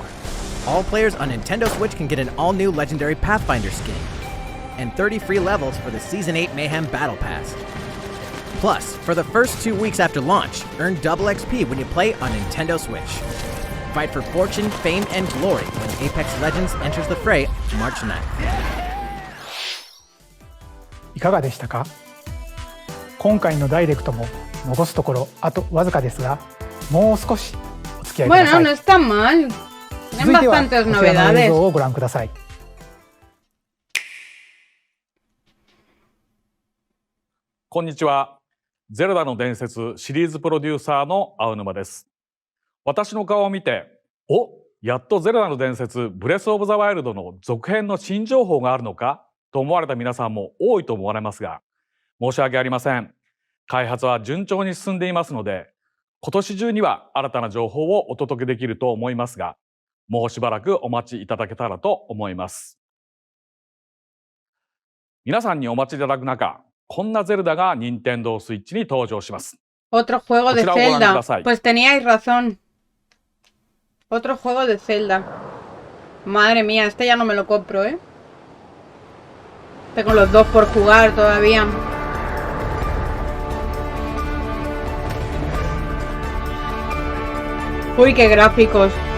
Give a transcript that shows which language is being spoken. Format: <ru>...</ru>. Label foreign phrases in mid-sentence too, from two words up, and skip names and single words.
<en>All players on Nintendo Switch can get an all-new legendary Pathfinder skin, and 30 free levels for the Season 8 Mayhem Battle Pass. Plus, for the first 2 weeks after launch, earn double XP when you play on Nintendo Switch. Fight for fortune, fame, and glory when Apex Legends enters the fray March 9th.</en> <ja>いかがでしたか？今回のダイレクトも残すところあとわずかですが、もう少しお付き合いください。</ja> <es>Bueno, no está mal. Hay bastantes novedades.</es> <ja>続いてはこちらの映像をご覧ください。こんにちは。ゼルダの伝説シリーズプロデューサーの青沼です。私の顔を見て、やっとゼルダの伝説ブレスオブザワイルドの続編の新情報があるのかと思われた皆さんも多いと思われますが、申し訳ありません。開発は順調に進んでいますので、今年中には新たな情報をお届けできると思いますが、もうしばらくお待ちいただけたらと思います。皆さんにお待ちいただく中、こんなゼルダが任天堂スイッチに登場します。</ja> <es>Otro juego de Zelda. Pues teníais razón. Otro juego de Zelda. Madre mía, este ya no me lo compro, ¿eh? Tengo los dos por jugar todavía. Uy, qué gráficos.</es>